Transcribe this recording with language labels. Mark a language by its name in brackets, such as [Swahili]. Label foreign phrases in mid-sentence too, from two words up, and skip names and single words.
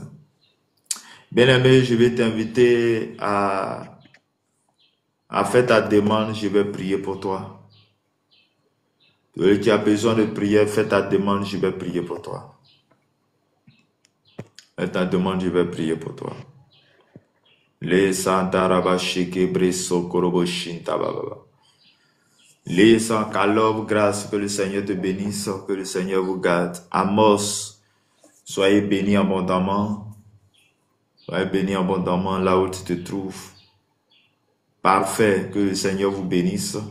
[French] Bien-aimé, je vais t'inviter à faire ta demande, je vais prier pour toi. Celui qui a besoin de prière, fais ta demande, je vais prier pour toi. Fais ta demande, je vais prier pour toi. Les santarabashike breso koroboshin tababa. Les sans calob, grâce, que le Seigneur te bénisse, que le Seigneur vous garde. Amos, soyez bénis abondamment. Soyez bénis abondamment là où tu te trouves. Parfait, que le Seigneur vous bénisse.